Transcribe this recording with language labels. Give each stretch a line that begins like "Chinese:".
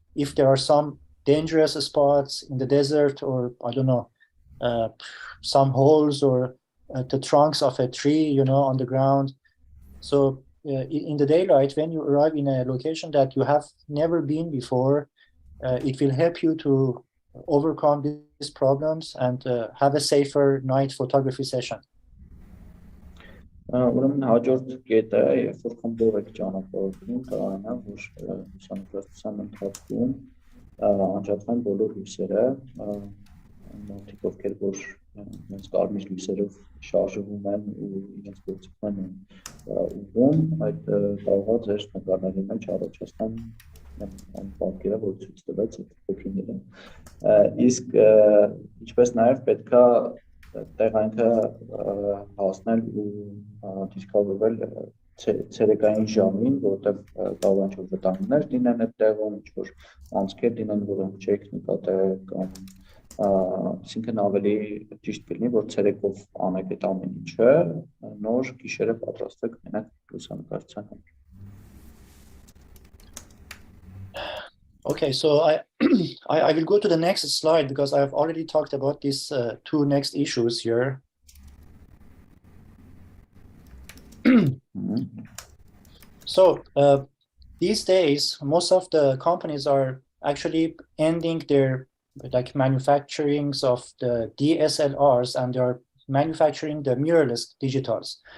English: If there are some dangerous spots in the desert, or I don't know, some holes or the trunks of a tree, on the ground. So in the daylight, when you arrive in a location that you have never been before, it will help you to overcome these problems and have a safer night photography session.
Armenian: Ուրեմն հաջորդ կետը, երբ որ խմբով եք ճանապարհորդում, դա այն է, որ լուսանկարչության ընթացքում անջատվեն բոլոր լույսերը, մարդիկ ովքեր որ իրենց կարմիր լույսերով շարժվում են ու իրենց գործիքներն են ուղղում, այդ կարող է ձեր նկարների մեջ առաջացնեն այն պատկերը, որ ցույց տվեց այդ փոքրինները։ Իսկ ինչպես նաև պետք է տեղանքը հասնել ու դիսկավորվել ցերեկային ժամին, որտեղ կարող են ինչ-որ վտանգներ լինեն այդ տեղում, ինչ-որ անցքեր լինեն, որոնք չեք նկատել, կամ այսինքն ավելի ճիշտ կլինի, որ ցերեկով անեք այդ ամեն ինչը, նոր գիշերը պատրաստվեք մենակ լուսանկարչության համար։
English: Okay, so I will go to the next slide because I have already talked about these two next issues here. So these days, most of the companies are actually ending their manufacturings of the DSLRs, and they are manufacturing the mirrorless digitals.